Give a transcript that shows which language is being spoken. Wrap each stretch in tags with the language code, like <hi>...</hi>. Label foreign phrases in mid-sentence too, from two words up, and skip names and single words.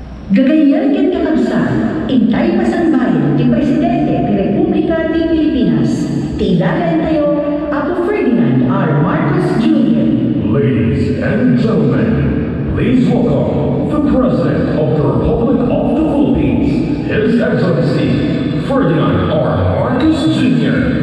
<ilo>Gagayan ken kakabsat, intay pasanbayan ti Presidente ti Republika ti Pilipinas, ti ilagan tayo, Apo Ferdinand R. Marcos Jr.</ilo> <en>Ladies and gentlemen, please welcome the President of the Republic of the Philippines, His Excellency Ferdinand R. Marcos Jr.</en>